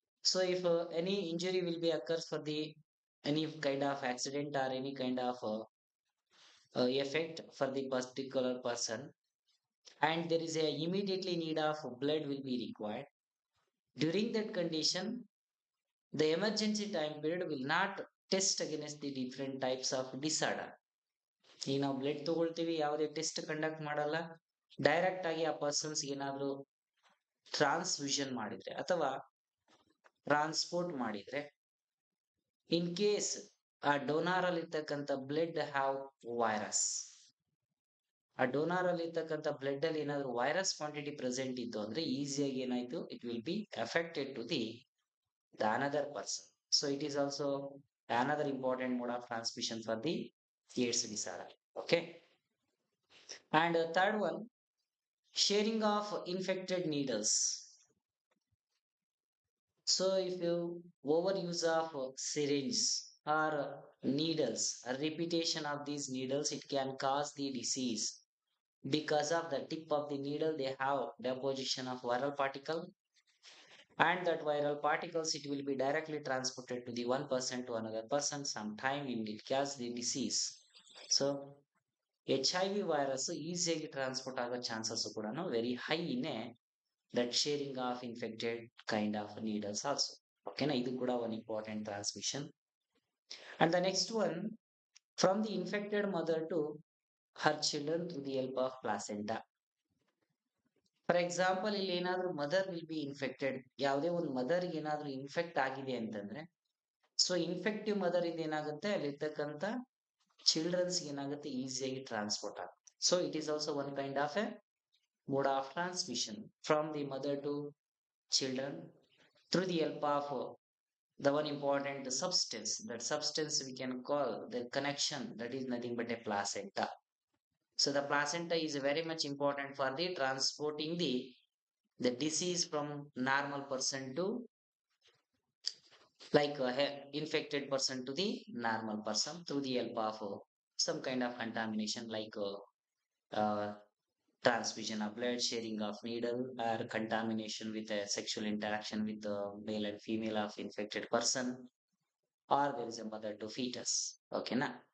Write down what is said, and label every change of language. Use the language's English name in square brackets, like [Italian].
[English] So if any injury will be occurs for the any kind of accident or any kind of effect for the particular person, and there is a immediately need of blood will be required. During that condition, the emergency time period will not test against the different types of disorder. [Kannada] ಈಗ ನಾವು blood ತಗೊಳ್ತೀವಿ, ಯಾವುದೇ test conduct ಮಾಡಲ್ಲ, direct ಆಗಿ ಆ persons ಏನಾದ್ರು transfusion ಮಾಡಿದ್ರೆ ಅಥವಾ ಟ್ರಾನ್ಸ್ಪೋರ್ಟ್ ಮಾಡಿದ್ರೆ, ಇನ್ ಕೇಸ್ ಆ ಡೋನಾರ್ ಅಲ್ಲಿ ಇರ್ತಕ್ಕಂಥ ಬ್ಲಡ್ ಹ್ಯಾವ್ ವೈರಸ್, ಆ ಡೋನಾರ್ ಅಲ್ಲಿ ಇರ್ತಕ್ಕಂಥ ಬ್ಲಡ್ ಅಲ್ಲಿ ಏನಾದ್ರು ವೈರಸ್ ಕ್ವಾಂಟಿಟಿ ಪ್ರೆಸೆಂಟ್ ಇತ್ತು ಅಂದ್ರೆ ಈಸಿಯಾಗಿ ಏನಾಯ್ತು, [English] It will be affected to the another person. So it is also another important mode of transmission for the AIDS disorder. Okay. And third one, sharing of infected needles. So if you overuse of syringe or needles, a repetition of these needles, it can cause the disease. Because of the tip of the needle, they have deposition of viral particle, and that viral particles, it will be directly transported to the one person to another person. Sometime it will cause the disease. So HIV virus [Kannada] ಈಸಿಯಾಗಿ transport ಆಗೋ chances ಕೂಡ [English] Very high in that sharing of infected kind of needles also. [Kannada] ಓಕೆನಾ, ಇದು ಕೂಡ ಒಂದು important transmission. [English] And the next one, from the infected mother to her children through the help of placenta. [Kannada] For example, ಇಲ್ಲಿ ಏನಾದ್ರೂ [English] mother will be infected, [Kannada] ಯಾವುದೇ ಒಂದು mother ಏನಾದ್ರೂ infect ಆಗಿದೆ ಅಂತಂದ್ರೆ, ಸೊ ಇನ್ಫೆಕ್ಟಿವ್ ಮದರ್ ಇಂದ ಏನಾಗುತ್ತೆ, ಅಲ್ಲಿರ್ತಕ್ಕಂಥ ಚಿಲ್ಡ್ರನ್ಸ್ ಏನಾಗುತ್ತೆ, ಈಸಿಯಾಗಿ ಟ್ರಾನ್ಸ್ಪೋರ್ಟ್ ಆಗುತ್ತೆ. [English] So it is also one kind of a mode of transmission from the mother to children through the help of the one important substance. That substance we can call the connection, that is nothing but a placenta. So the placenta is very much important for the transporting the disease from normal person to like a infected person to the normal person through the help of some kind of contamination like transfusion of blood, sharing of needle, or contamination with a sexual interaction with the male and female of infected person, or there is a mother to fetus. Okay, na?